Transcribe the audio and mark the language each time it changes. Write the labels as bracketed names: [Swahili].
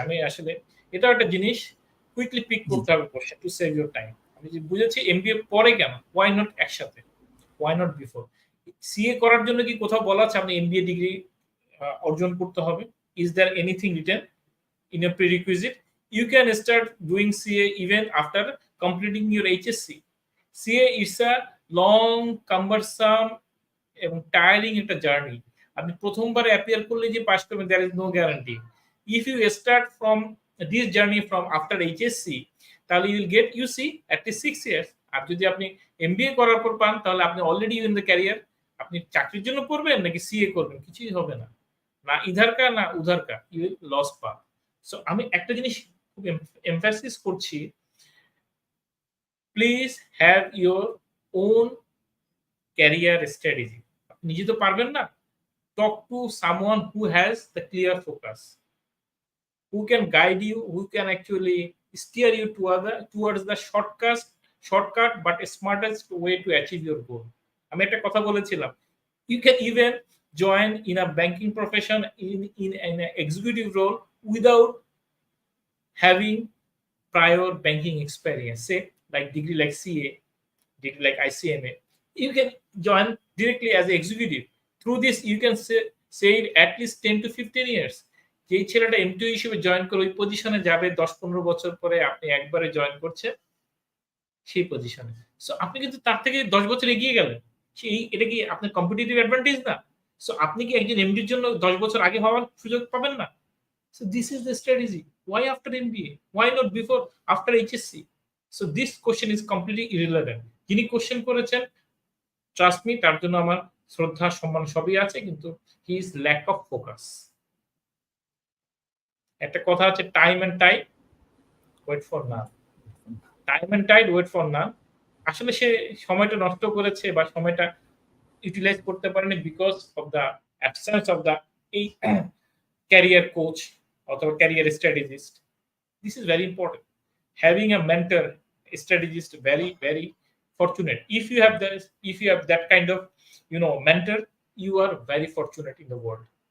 [Bangla] আমি আসলে এটাও একটা জিনিস কুইকলি পিক জি করতে হবে [English] Question to save your time. [Bangla] আমি যে বুঝেছি এমবিএ পরে কেন, ওয়াই নট একসাথে, [English] Why not before. [Bangla] সিএ করার জন্য কি কোথাও বলা আছে আপনি এমবিএ ডিগ্রি অর্জন করতে হবে? [English] Is there anything written in a prerequisite? You can start doing CA even after completing your HSC. CA is a long, cumbersome [Bangla] এবং টায়ারিং একটা জার্নি। আপনি প্রথমবার অ্যাপিয়ার করলে যে পাস করবেন, [English] There is no guarantee. If you start from this journey from after HSC, তাহলে you will get you see at least 6 years. [Bangla] আর যদি আপনি এমবিএ করার পর পান, তাহলে আপনি [English] Already in the career. [Bangla] আপনি চাকরির জন্য পড়বেন নাকি সিএ করবেন, কিছুই হবে না, [Hindi] না ইধার কা না উধার কা, [English] You will lose path. [Bangla] So আমি একটা জিনিস খুব এমফাসিস করছি, [English] Please have your own career strategy. [Bangla] আপনি নিজে তো পারবেন না, [English] talk to someone who has the clear focus, who can guide you, who can actually steer you towards the shortcut but smartest way to achieve your goal. [Bangla] আমি একটা কথা বলেছিলাম, [English] you can even join in a banking profession in an executive role without having prior banking experience, say like degree like CA, degree like ICMA. You can join directly as an executive. Through this, you can save at least 10 to 15 years. [Bangla] যেই ছেলেটা MTO হিসেবে join করে ওই পজিশনে যাবে 10-15 বছর পরে আপনি একবারে জয়েন করছে সেই পজিশনে। সো আপনি কিন্তু তার থেকে 10 বছর এগিয়ে গেলেন। এটা কি আপনার কম্পিটিটিভ অ্যাডভান্টেজ না? সো আপনি কি একজন এমডির জন্য 10 বছর আগে হওয়ার সুযোগ পাবেন না? [English] So this is the strategy. Why after MBA? Why not before, after HSC? So this question is completely irrelevant. [Bangla] যিনি কোশ্চেন করেছেন, ট্রাস্ট মি, তার জন্য আমার শ্রদ্ধা সম্মান সবই আছে, কিন্তু [English] He is lack of focus. [Bangla] একটা কথা আছে, [English] Time and tide wait for none. Time and tide wait for none. [Bangla] আসলে সে সময়টা নষ্ট করেছে বা সময়টা ইউটিলাইজ করতে পারেনি because of the absence of the এই ক্যারিয়ার কোচ অথবা career strategist. [English] This is very important. Having a mentor, a strategist, very, very fortunate. If you have that kind of, mentor, you are very fortunate in the world.